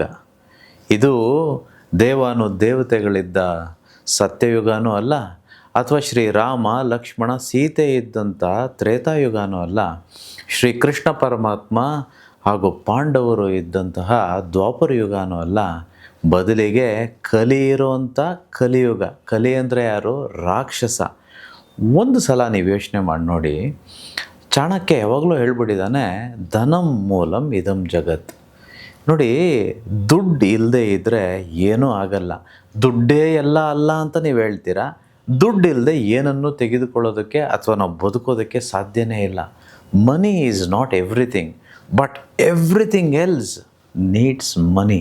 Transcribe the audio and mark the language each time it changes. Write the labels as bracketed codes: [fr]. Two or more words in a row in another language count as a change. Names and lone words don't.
[kn] ಇದು ದೇವಾನು ದೇವತೆಗಳಿದ್ದ ಸತ್ಯಯುಗನೂ ಅಲ್ಲ, ಅಥವಾ ಶ್ರೀರಾಮ ಲಕ್ಷ್ಮಣ ಸೀತೆ ಇದ್ದಂಥ ತ್ರೇತಾಯುಗನೂ ಅಲ್ಲ, ಶ್ರೀಕೃಷ್ಣ ಪರಮಾತ್ಮ ಹಾಗೂ ಪಾಂಡವರು ಇದ್ದಂತಹ ದ್ವಾಪರ ಯುಗನೂ ಅಲ್ಲ. ಬದಲಿಗೆ ಕಲಿ ಇರುವಂಥ ಕಲಿಯುಗ. ಕಲಿ ಅಂದರೆ ಯಾರು? ರಾಕ್ಷಸ. ಒಂದು ಸಲ ನೀವು ಯೋಚನೆ ಮಾಡಿ ನೋಡಿ. ಚಾಣಕ್ಯ ಯಾವಾಗಲೂ ಹೇಳ್ಬಿಟ್ಟಿದ್ದಾನೆ, [sa] ಧನಂ ಮೂಲಂ ಇದಂ ಜಗತ್. [kn] ನೋಡಿ, ದುಡ್ಡು ಇಲ್ಲದೆ ಇದ್ದರೆ ಏನೂ ಆಗಲ್ಲ. ದುಡ್ಡೇ ಎಲ್ಲ ಅಲ್ಲ ಅಂತ ನೀವು ಹೇಳ್ತೀರಾ. ದುಡ್ಡಿಲ್ಲದೆ ಏನನ್ನು ತೆಗೆದುಕೊಳ್ಳೋದಕ್ಕೆ ಅಥವಾ ನಾವು ಬದುಕೋದಕ್ಕೆ ಸಾಧ್ಯನೇ ಇಲ್ಲ. [en] Money is not everything, but everything else needs money.